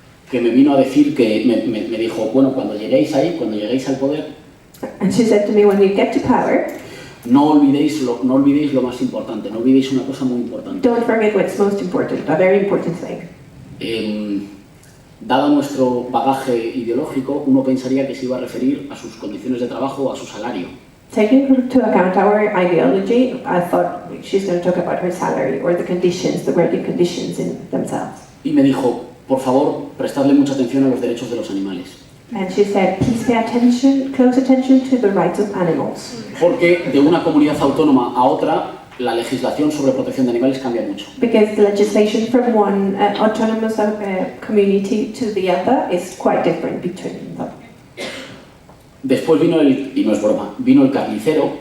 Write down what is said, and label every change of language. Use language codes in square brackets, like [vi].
[es] Que me vino a decir que me dijo, bueno, cuando lleguéis al poder, [en] And she said to me, when you get to power, [es] no olvidéis lo más importante, no olvidéis una cosa muy importante. [en] don't forget what's most important, a very important thing. [es] Dado nuestro bagaje ideológico, uno pensaría que se iba a referir a sus condiciones de trabajo o a su salario. [en] Taking into account our ideology, I thought she's going to talk about her salary or the conditions, the working conditions in themselves. [es] Y me dijo, por favor, prestadle mucha atención a los derechos de los animales. [en] And she said, please pay attention, close attention to the rights of animals. [es] Porque de una comunidad autónoma a otra, la legislación sobre protección de animales cambia mucho. [en] Because the legislation from one autonomous community to the other is quite different between them. [es] Después y no es broma, vino el carnicero.